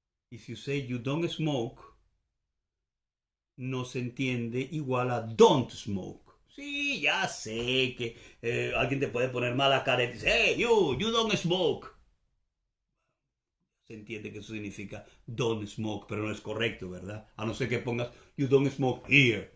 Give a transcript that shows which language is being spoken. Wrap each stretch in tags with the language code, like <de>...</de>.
<en>If you say you don't smoke,</en> <es>no se entiende igual a</es> <en>don't smoke.</en> <es>Sí, ya sé que alguien te puede poner mala cara y dice, hey,</es> <en>you don't smoke.</en> <es>Se entiende que eso significa</es> <en>don't smoke,</en> <es>pero no es correcto, ¿verdad? A no ser que pongas</es> <en>you don't smoke here.</en>